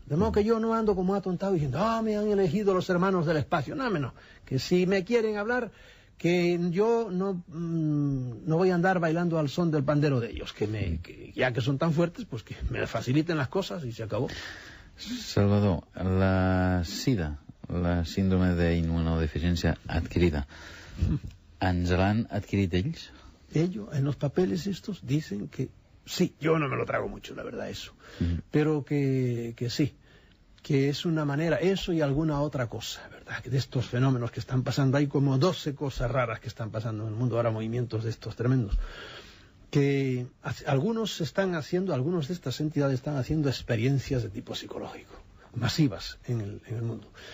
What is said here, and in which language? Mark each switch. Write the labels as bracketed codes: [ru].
[es] De modo que yo no ando como atontado diciendo, me han elegido los hermanos del espacio. No, que si me quieren hablar, que yo no voy a andar bailando al son del pandero de ellos, que ya que son tan fuertes, pues que me faciliten las cosas y se acabó. [ca] Salvador, la SIDA, la síndrome d'immunodeficiència adquirida. ¿Ens l'han adquirit ells? [es] Ellos, en los papeles estos, dicen que sí. Yo no me lo trago mucho, la verdad, eso. Pero que sí. Que es una manera, eso y alguna otra cosa, ¿verdad? Que de estos fenómenos que están pasando, hay como 12 cosas raras que están pasando en el mundo, ahora movimientos de estos tremendos, que algunos de estas entidades están haciendo experiencias de tipo psicológico, masivas en el mundo.